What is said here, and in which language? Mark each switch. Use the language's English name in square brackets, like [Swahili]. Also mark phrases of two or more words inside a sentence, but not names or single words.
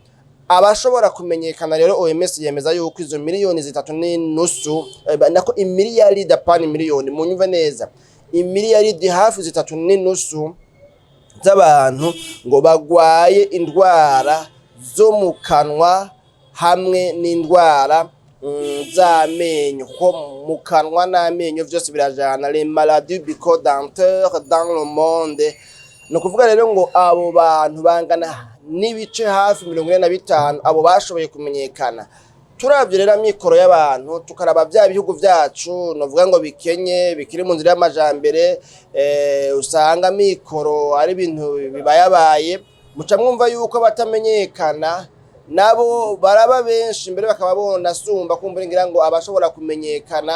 [Rundi] Abashobora kumenyekana rero OMS yemeza yuko izo miliyoni 3.5 nako imiliyaridi apana miliyoni, munyumve neza, imiliyaridi hafi 3.5 z'abantu ngo bagwaye indwara zo mu kanwa hamwe n'indwara z'amenyo, kuko mu kanwa n'amenyo vyose birajana, [French] les maladies bucco-dentaires dans le monde. [Rundi] No kuvuga rero ngo abo bantu bangana n'ibice hafi 45 abo bashoboye kumenyekana. Turavye rero amikoro y'abantu tukaraba vya bihugu vyacu novuga ngo bikenye bikiri mu nzira y'amajambere, usanga amikoro ari ibintu bibayabaye, muca mwumva yuko batamenyekana nabo baraba benshi, mbere bakaba bona sumba kumbura ngira ngo abashobora kumenyekana.